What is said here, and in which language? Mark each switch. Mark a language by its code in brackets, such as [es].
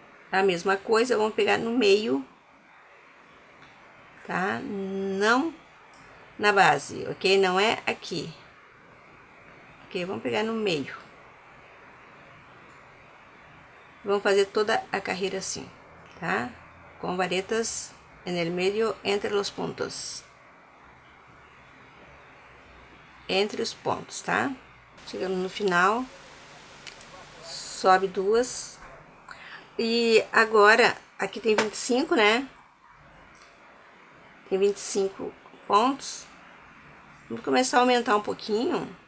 [pt] A mesma coisa, vamos pegar no meio, tá? Não na base, ok? Não é aqui. Ok, vamos pegar no meio. Vamos fazer toda a carreira assim, tá? Com varetas [es] en el medio entre los puntos. [pt] Entre os pontos, tá? Chegando no final, sobe duas. E agora, aqui tem 25, né? Tem 25 pontos. Vamos começar a aumentar um pouquinho.